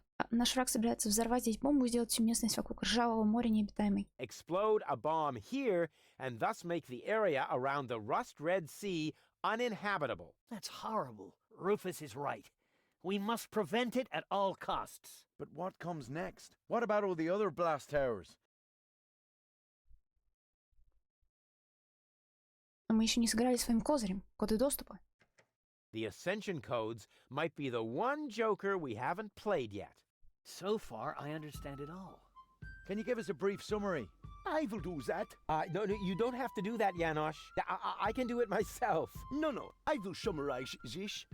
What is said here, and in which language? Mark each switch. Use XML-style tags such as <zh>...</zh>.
<ru>Наш враг собирается взорвать здесь бомбу и сделать всю местность вокруг ржавого моря необитаемой.</ru> <en>explode a bomb here and thus make the area around the rust-red sea uninhabitable. That's horrible. Rufus is right. We must prevent it at all costs. But what comes next? What about all the other blast towers?</en> <ru>Но мы еще не сыграли своим козырем, коды доступа.</ru> <en>The Ascension codes might be the one joker we haven't played yet. So far, I understand it all. Can you give us a brief summary? I will do that. No, you don't have to do that, Janosch. I can do it myself. No, I will summarize this.</en>